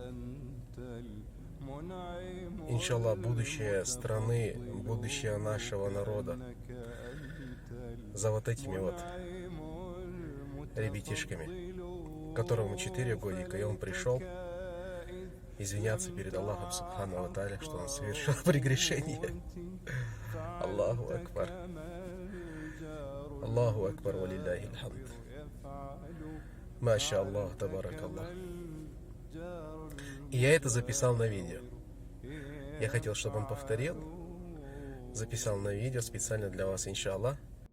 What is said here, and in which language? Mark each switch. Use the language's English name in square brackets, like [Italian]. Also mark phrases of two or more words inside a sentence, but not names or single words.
[Russian] Иншаллах, будущее страны, будущее нашего народа за вот этими вот ребятишками, которому 4 годика, и он пришел извиняться перед Аллахом [Arabic] سبحانه وتعالى, [Russian] что он совершил прегрешение. [Arabic] الله أكبر. الله أكبر ولله الحمد. ما شاء الله تبارك الله. [Russian] И я это записал на видео. Я хотел, чтобы он повторил. Записал на видео специально для вас, иншаллах.